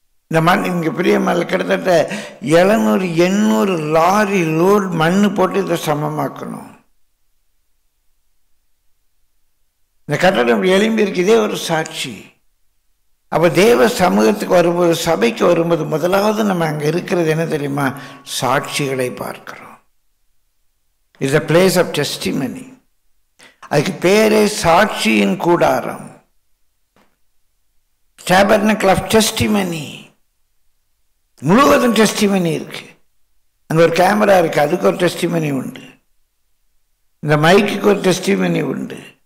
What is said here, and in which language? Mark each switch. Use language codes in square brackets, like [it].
[ta] இந்த மண் இங்கே பிரியமல்ல கிட்டத்தட்ட 700-800 லாரி லோடு மண் போட்டு இதை சமமாக்கணும். இந்த கட்டடம் எழும்பி இருக்கு. இதே ஒரு சாட்சி. அப்போ தேவ சமூகத்துக்கு வரும்போது, சபைக்கு வரும்போது முதலாவது நம்ம அங்கே இருக்கிறது என்ன தெரியுமா? சாட்சிகளை பார்க்கிறோம். [en] It's a place of testimony. [ta] அதுக்கு பேரே சாட்சியின் கூடாரம், [en] tabernacle of testimony. [ta] முழுவதும் டெஸ்டிமனி இருக்கு. அங்கே ஒரு கேமரா இருக்கு, அதுக்கு ஒரு டெஸ்டிமனி உண்டு. இந்த மைக்குக்கு ஒரு டெஸ்டிமனி உண்டு.